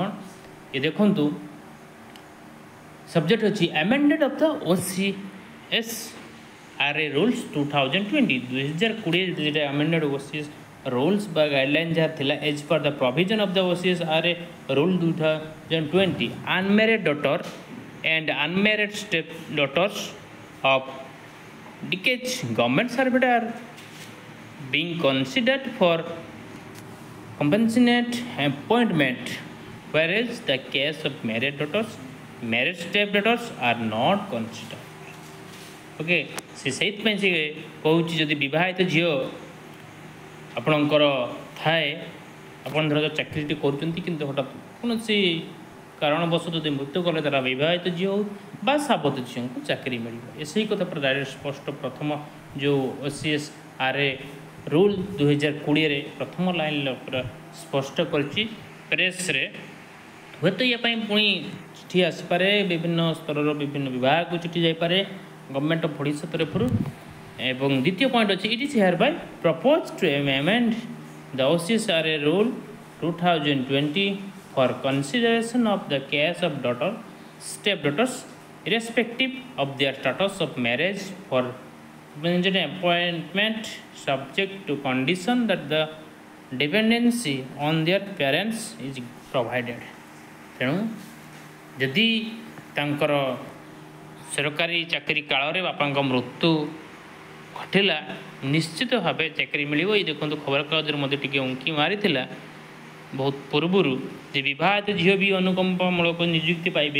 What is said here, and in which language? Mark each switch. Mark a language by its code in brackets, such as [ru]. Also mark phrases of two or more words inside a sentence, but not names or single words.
[or] ଏ ଦେଖନ୍ତୁ, [en] ସବଜେକ୍ଟ ଅଛି amended of the OCSRA rules 2020। 2020 ଯେଟା amended OCS rules ବା ଗାଇଡ଼ଲାଇନ୍ [or] ଯାହା ଥିଲା, [en] as per the provision of the OCSRA rule 2020, unmarried daughter and unmarried stepdaughters of deceased government servant are being considered for compassionate appointment, whereas the case of married stepdaughters are not considered. [or] Okay, ସେଇଥିପାଇଁ ସେ କହୁଛି ଯଦି ବିବାହିତ ଝିଅ ଆପଣଙ୍କର ଥାଏ, ଆପଣ ଧର ଚାକିରିଟି କରୁଛନ୍ତି କିନ୍ତୁ ହଠାତ୍ କୌଣସି କାରଣବଶତଃ ଯଦି ମୃତ୍ୟୁ କଲେ ତାরা ବିବାହିତ ଝିଅ ହେଉ ବା ସାବତ ଝିଅଙ୍କୁ ଚାକିରି ମିଳିବ। ସେହି କଥା ପୁରା ଡାଇରେକ୍ଟ ସ୍ପଷ୍ଟ ପ୍ରଥମ ଯେଉଁ OCSRA ରୁଲ୍ 2020ରେ ପ୍ରଥମ ଲାଇନ୍ରେ ପୁରା ସ୍ପଷ୍ଟ କରିଛି ପ୍ରେସ୍ରେ। ହୁଏତ ୟା ପାଇଁ ପୁଣି ଚିଠି ଆସିପାରେ, ବିଭିନ୍ନ ସ୍ତରର ବିଭିନ୍ନ ବିଭାଗକୁ ଚିଠି ଯାଇପାରେ ଗଭର୍ଣ୍ଣମେଣ୍ଟ ଅଫ୍ ଓଡ଼ିଶା ତରଫରୁ। ଏବଂ ଦ୍ୱିତୀୟ ପଏଣ୍ଟ ଅଛି, [en] it is here by propose to amend the OCSRA rule 2020 for consideration of the case of stepdaughters irrespective of their status of marriage for appointment subject to condition that the dependency on their parents is provided। [or] ତେଣୁ ଯଦି ତାଙ୍କର ସରକାରୀ ଚାକିରି କାଳରେ ବାପାଙ୍କ ମୃତ୍ୟୁ ଘଟିଲା, ନିଶ୍ଚିତ ଭାବେ ଚାକିରି ମିଳିବ। ଏଇ ଦେଖନ୍ତୁ ଖବରକାଗଜରେ ମଧ୍ୟ ଟିକେ ଉଙ୍କି ମାରିଥିଲା ବହୁତ ପୂର୍ବରୁ ଯେ ବିବାହିତ ଝିଅ ବି ଅନୁକମ୍ପାମୂଳକ ନିଯୁକ୍ତି ପାଇବେ।